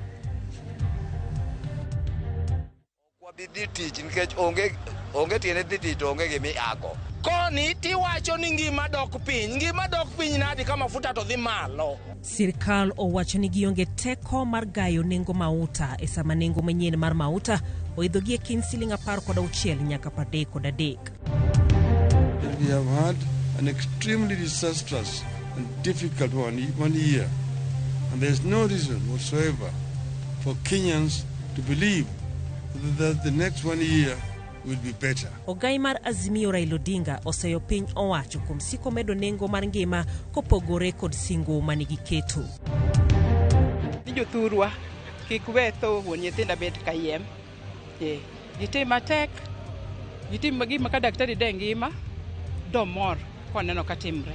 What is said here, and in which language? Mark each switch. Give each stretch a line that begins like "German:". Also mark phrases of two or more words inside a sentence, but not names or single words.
Luo (Kenya and Tanzania): Wabidhi tich nikech onge tiene dhi tich to onge gimiako. Koni tiwacho ni ngima dok piny nadi ka mafuta to dhi malo. Sirkal owacho ni gionge teko mar gayo nengo mauta e sama nengo manyien mar mauta oidho gi e kind siling 16 nyaka 33.
English: We have had an extremely disastrous and difficult one year, and there's no reason whatsoever for Kenyans to believe that the next 1 year will be better.
Luo (Kenya and Tanzania): Ogai mar Azimio Raila Odinga oseyo piny owacho kuom siko medo nengo mar ngima kopogore kod singo manigi keto. Jothurwa kik wetho wuon nyithindo bet kayiem. Gitim matek, gitim gima ka daktari de ngima domor koneno ka timre.